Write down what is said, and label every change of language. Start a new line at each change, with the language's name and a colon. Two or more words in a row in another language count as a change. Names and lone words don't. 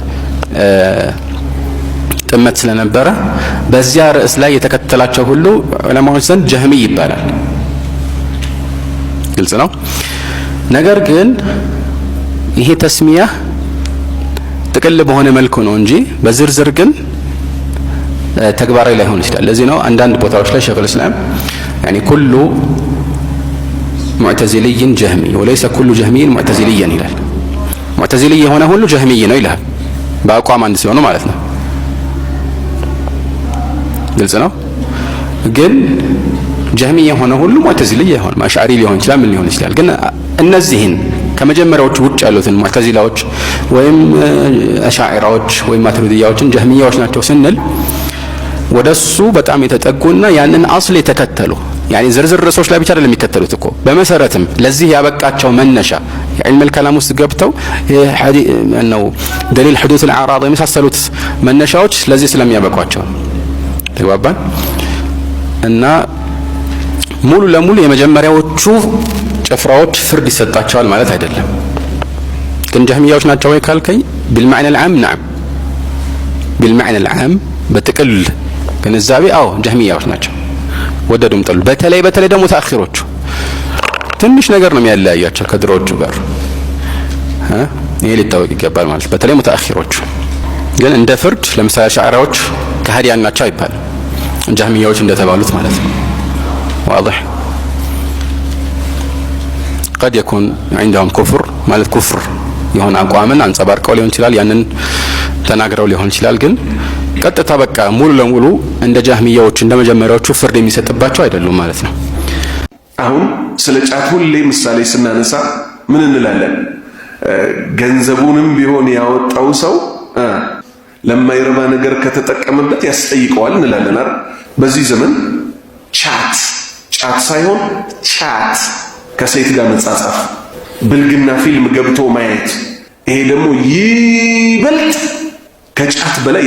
Amharic: ጥመት ስለነበረ በዚያ ርዕስ ላይ የተከተላቸው ሁሉ ዑለማዎች ዘንድ ጀህሚ ይባላል ግልጽ ነው ነገር ግን ይሄ ተስሚያ ጥቅል በሆነ መልኩ ነው እንጂ በዝርዝር ግን ተግባራዊ ላይሆን ይችላል ለዚህ ነው አንዳንድ ቦታዎች ላይ ሸይኹል እስላም
Arabic: يعني كل معتزلي جهمي وليس كل جهمي معتزلي
Amharic: ይላል معتزلي የሆነ ሁሉ ጀህሚ ነው ይላል በአቋም አንድ ሲሆኑ ማለት ነው ግልጽ ነው ግን ጀህሚ የሆነ ሁሉ ሙዕተዚሊ ይሆን ማሽዓሪ ሊሆን ይችላል ምን ሊሆን ይችላል ግን እነዚህን ከመጀመሪያዎቹ ውጭ ያሉትን ሙዕተዚላዎች ወይም አሻዒራዎች ወይም ማቱሪዲያዎችን ጀህሚያዎች ናቸው ስንል ወደሱ በጣም የተጠጉና ያንን አስል የተከተሉ يعني ዝርዝር ርዕሶች ላይ ብቻ አይደለም የሚከተሉት እኮ በመሰረትም ለዚህ ያበቃቸው መነሻ የዕልም الكلام ውስጥ ገብተው ነው
Arabic: دليل حدوث الاعراض
Amharic: የመሳሰሉት መነሻዎች ለዚህ ስለሚያበቋቸው ተግባባን እና ሙሉ ለሙሉ የመጀመሪያዎቹ ጭፍራዎች ፍርድ ይሰጣቸዋል ማለት አይደለም ግን ጀህሚያዎች ናቸው ወይ ካልከኝ
Arabic: بالمعنى العام نعم بالمعنى العام
Amharic: በጥቅል ግንዛቤ አዎ ጀህሚያዎች ናቸው ወደዱም ጠሉ በተለይ ደግሞ ተአኺሮቹ ትንሽ ነገር ነው የሚያለያያቸው ከድሮዎቹ ጋር ይሄ ሊታወቅ ይገባል ማለት በተለይ ተአኺሮቹ ግን እንደ ፍርድ ለምሳሌ ሻዕራዎች ከሃዲያን ናቸው አይባል ጀህሚያዎች እንደተባሉት ማለት ነው
Arabic: واضح قد يكون عندهم كفر
Amharic: ማለት ኩፍር የሆነ አቋምን አንጸባርቀው ሊሆን ይችላል ያንን ተናግረው ሊሆን ይችላል ግን ቀጥታ በቃ ሙሉ ለሙሉ እንደ ጃህሚያዎች እንደ መጀመሪያዎቹ ፍርድ የሚሰጥባቸው አይደሉም ማለት ነው አሁን ስለ ጫት ሁሌ ምሳሌ ስናነሳ ምን እንላለን ገንዘቡንም ቢሆን ያወጣው ሰው ለማይረባ ነገር ከተጠቀመበት ያስጠይቀዋል እንላለን አይደል በዚህ ዘመን ቻት ሳይሆን ቻት ከሴት ጋር መጻጻፍ ብልግና ፊልም ገብቶ ማየት ይሄ ደግሞ ይበልጥ ከጫት በላይ